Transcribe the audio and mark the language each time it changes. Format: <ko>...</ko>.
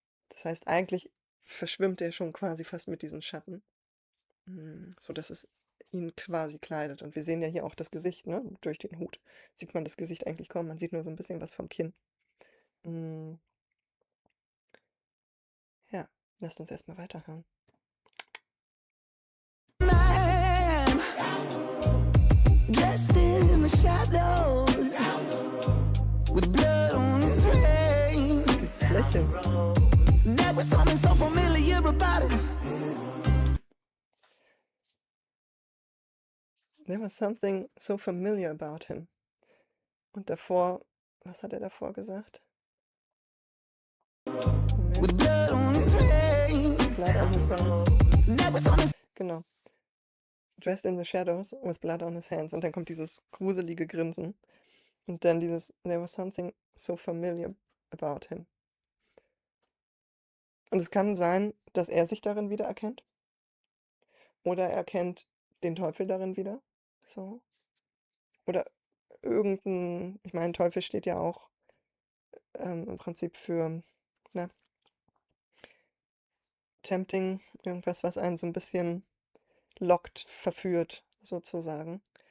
<de>Das heißt, eigentlich verschwimmt er schon quasi fast mit diesen Schatten, sodass es ihn quasi kleidet. Und wir sehen ja hier auch das Gesicht, ne? Durch den Hut sieht man das Gesicht eigentlich kaum. Man sieht nur so ein bisschen was vom Kinn. Hm, ja, lasst uns erst mal weiterhören.</de> <en>Man dressed in the shadows, with blood on his face.</en> <de>Dieses Lächeln.</de> <en>There was something so familiar about him. There was something so familiar about him.</en> <de>Und davor, was hat er davor gesagt? Moment.</de> <en>With blood on his face. Blood on his hands. There was something</en> <de>Genau.</de> <en>Dressed in the shadows with blood on his hands.</en> <de>Und dann kommt dieses gruselige Grinsen. Und dann dieses</de> <en>There was something so familiar about him.</en> <de>Und es kann sein, dass er sich darin wiedererkennt. Oder er erkennt den Teufel darin wieder. So. Oder ich meine, Teufel steht ja auch im Prinzip für, ne, tempting, irgendwas, was einen so ein bisschen lockt, verführt, sozusagen.</de>